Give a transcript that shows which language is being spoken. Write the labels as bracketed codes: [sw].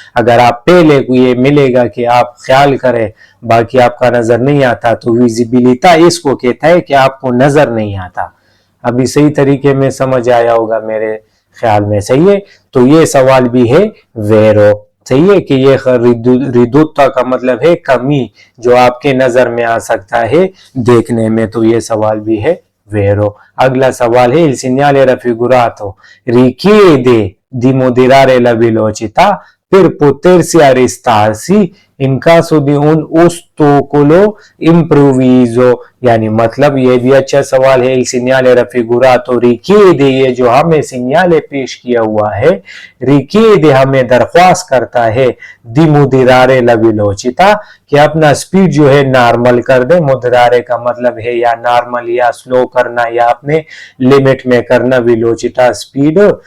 [hi] अगर आप पहले ये मिलेगा कि आप ख्याल करें, बाकी आपका नजर नहीं आता, तो विजिबिलिटा इसको कहता है कि आपको नजर नहीं आता। अभी सही तरीके में समझ आया होगा मेरे ख्याल में, सही है। तो ये सवाल भी है वेरो, सही है कि ये रिदुत्ता का मतलब है कमी जो आपके नजर में आ सकता है देखने में। तो ये सवाल भी है वेरो। अगला सवाल है [it] il segnale raffigurato richiede di moderare la velocità per potersi arrestarsi in caso di un ostacolo improvviso, [hi] यानी मतलब ये भी अच्छा सवाल है। [it] il segnale raffigurato richiede, [hi] ये जो हमें सिग्नल पेश किया हुआ है, richiede हमें दरख्वास्त करता है, [it] di moderare la velocità [hi] कि अपना स्पीड जो है नॉर्मल कर दे। moderare का मतलब है या नॉर्मल या स्लो करना या अपने लिमिट में करना, velocità स्पीड,